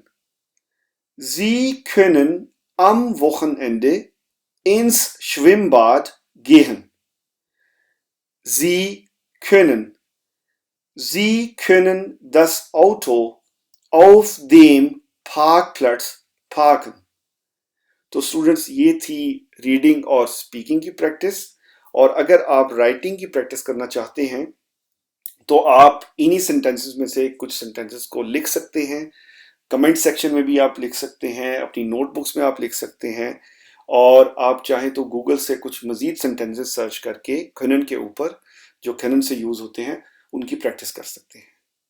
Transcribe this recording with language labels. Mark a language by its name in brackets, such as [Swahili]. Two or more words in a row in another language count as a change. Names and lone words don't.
[German] Sie können am Wochenende ins Schwimmbad gehen. Sie können. Sie können das Auto auf dem Parkplatz parken. [Hindi] तो स्टूडेंट्स, ये थी रीडिंग और स्पीकिंग की प्रैक्टिस। और अगर आप राइटिंग की प्रैक्टिस करना चाहते हैं तो आप इन्हीं सेंटेंसेस में से कुछ सेंटेंसेस को लिख सकते हैं। [English] comment section [Hindi] में भी आप लिख सकते हैं, अपनी नोटबुक्स में आप लिख सकते हैं, और आप चाहें तो गूगल से कुछ मजीद सेंटेंसेस सर्च करके खनन के ऊपर जो खनन से यूज होते हैं उनकी प्रैक्टिस कर सकते हैं।